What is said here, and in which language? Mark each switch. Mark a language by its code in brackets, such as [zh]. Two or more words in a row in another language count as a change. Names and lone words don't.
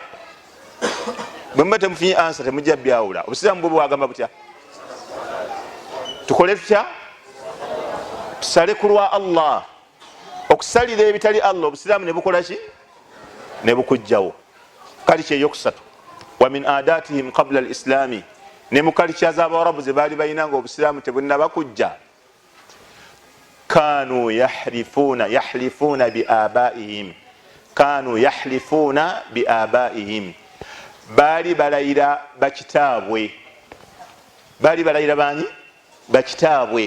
[lg] Bwe muba temufunye ansa temujja byawula. Obusiraamu bwe bwagamba butya? Tukole tutya? Tusale ku lwa Allah. Okusalira ebitali Allah obusiraamu ne bukola ki? Ne bukujjawo. Kalicha eyokusatu [ar] wa min adatihim qabla al-islami, [lg] ne mu kalicha z'Abarabu ze baali bayinanga obusiraamu tebunnaba kujja, [ar] kanu yahlifuna biabaihim, kanu yahlifuna biabaihim, [lg] baali balayira bakitaabwe. Baali balayira bani? Bakitaabwe.